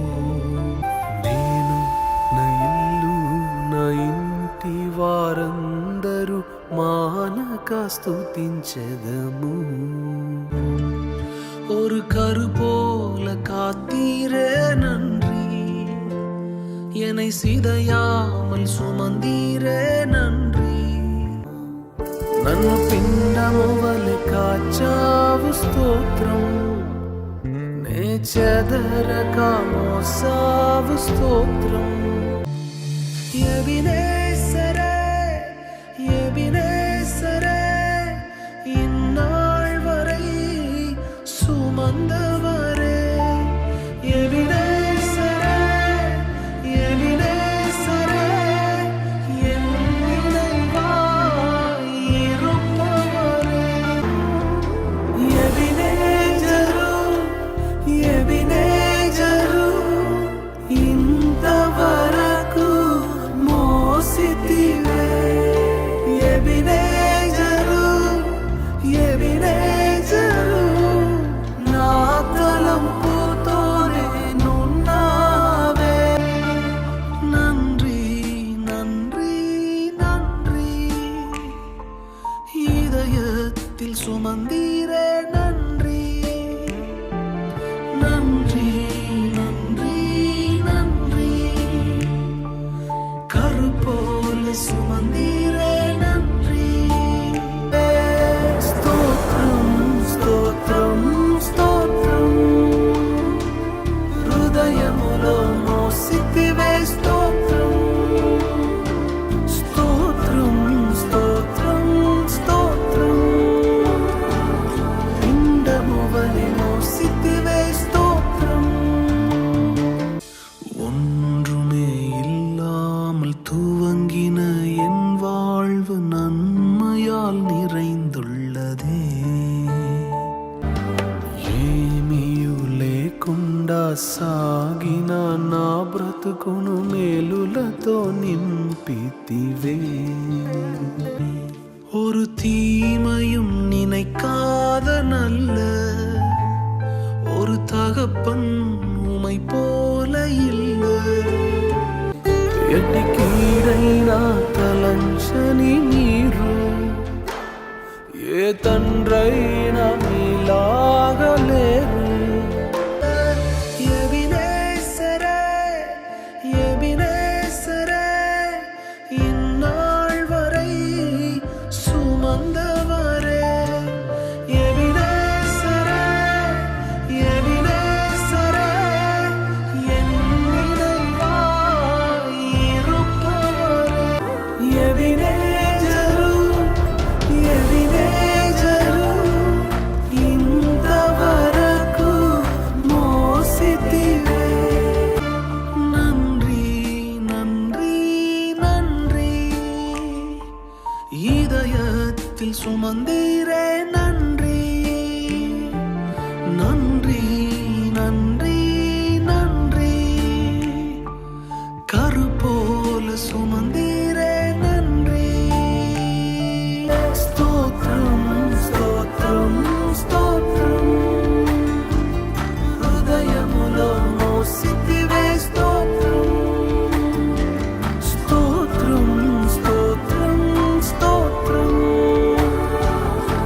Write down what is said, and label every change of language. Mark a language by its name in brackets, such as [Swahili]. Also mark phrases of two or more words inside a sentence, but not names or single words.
[Telugu] నేను నా ఇల్లు నా ఇంటి వారందరూ మానక స్తుతించెదము. [Tamil] ஒரு கரு போல காத்தீரே நன்றி, என்னை சிதையாமல் சுமந்தீரே நன்றி. [Telugu] నన్ను పిండము వలె కాచావు స్తోత్రం, నే చెదరక మోసావు స్తోత్రం. [Tamil] ఎబినేసరే ఎబినేసరే இந்நாள் வரை சுமந்தவரே. எபினேசரே எபினேசரே என் நினைவாய் இருப்பவரே. [Telugu] எபினேஜரு எபினேஜரு ఇంతవరకు మోసితివే. ఎబినేజరు ఎబినేజరు నా తలంపుతోనే నున్నావే. [Tamil] நன்றி நன்றி நன்றி, இதயத்தில் சுமந்தீரே நன்றி. நன்றி நன்றி நன்றி, கரு போல சுமந்தீரே நன்றி. [Telugu] స్తోత్రం స్తోత్రం స్తోత్రం, హృదయములో మోసితివే స్తోత్రం. స్తోత్రం స్తోత్రం స్తోత్రం, పిండము వలె మోసితివే స్తోత్రం. [Tamil] ஒன்றுமே இல்லாமல் துவங்கின என் வாழ்வு நன்மையால் நிறைந்துள்ளதே. [Telugu] ఏమీయు లేకుండా సాగిన నా బ్రతుకును మేలులతో నింపితివే. [Tamil] ஒரு தீமையும் நினைக்காத நல்ல ஒரு தகப்பன் உமை போல இல்லை. [Telugu] ఎట్టి కీడైనా తలంచని మీరు ఏ తండ్రైనా మీలాగలేరు. [Tamil] ఎబినేసరే ఎబినేసరే இந்நாள் வரை சுமந்தவரே. எபினேசரே எபினேசரே என் நினைவாய் இருப்பவரே. [Telugu] எபினேஜரு எபினேஜரு ఇంతవరకు మోసితివే. [Tamil] நன்றி நன்றி நன்றி, இதயத்தில் சுமந்தீரே நன்றி. நன்றி நன்றி நன்றி, கரு போல சுமந்தீரே நன்றி. [Telugu] స్తోత్రం స్తోత్రం స్తోత్రం, హృదయములో మోసితివే స్తోత్రం. స్తోత్రం స్తోత్రం స్తోత్రం,